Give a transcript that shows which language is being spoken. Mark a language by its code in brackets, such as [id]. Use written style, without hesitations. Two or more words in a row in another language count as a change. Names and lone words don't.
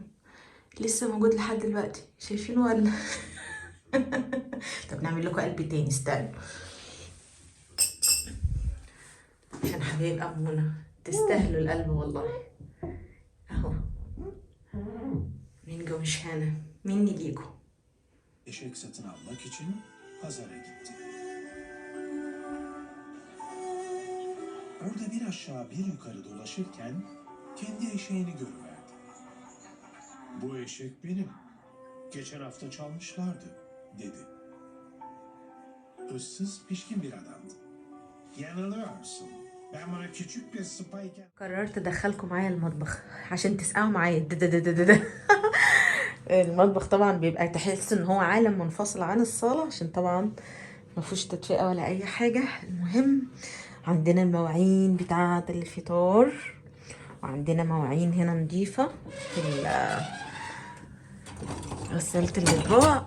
[ar] لسه موجود لحد دلوقتي شايفينه ولا؟ طب نعمل لكم قلب تاني استنى. عشان حبايب ابونا تستاهلوا القلب والله. اهو. مين جو مش هنا مني ليكم. [tr] Eşek satın almak için pazara gitti. Orada bir aşağı bir yukarı dolaşırken kendi eşeğini görüverdi. Bu eşek benim. Geçen hafta çalmışlardı, dedi. Issız pişkin bir adamdı. Yanılıyorsun. Ben buna küçük bir sıpayken... [ar] قررت ادخلكم معايا المطبخ عشان تسقعوا معايا. ده. المطبخ طبعا بيبقى تحس ان هو عالم منفصل عن الصالة، عشان طبعا مفيهوش تدفئة ولا اي حاجة. المهم عندنا المواعين بتاعة الفطار، وعندنا مواعين هنا نضيفة في غسالة الأطباق.